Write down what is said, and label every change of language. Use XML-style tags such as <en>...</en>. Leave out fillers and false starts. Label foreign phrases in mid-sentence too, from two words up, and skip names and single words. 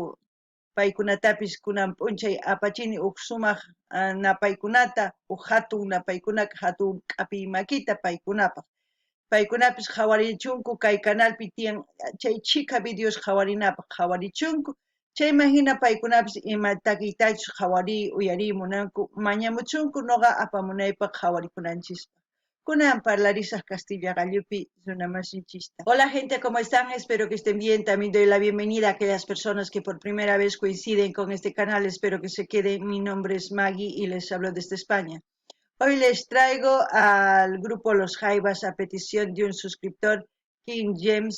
<qu>paykunatapis kunan p'unchay apachini huk sumaq napaykunata huk hatun napaykunaka hatun q'api makita paykunapaq paykunapis qhawarichunku kay kanalpi tiyan chay chika videos qhawarinapaq qhawarichunku chayman hina paykunapis ima takiytachus qhawari uyari munanku mañamuchunku noqa apamunaypaq qhawarikunanchis. Kunan parlarisaq Castilla Gallupi runamasinchista.</qu> <es>Hola gente, ¿cómo están? Espero que estén bien. También doy la bienvenida a aquellas personas que por primera vez coinciden con este canal. Espero que se queden. Mi nombre es Maggie y les hablo desde España. Hoy les traigo al grupo Los Jaivas a petición de un suscriptor, King James.</es>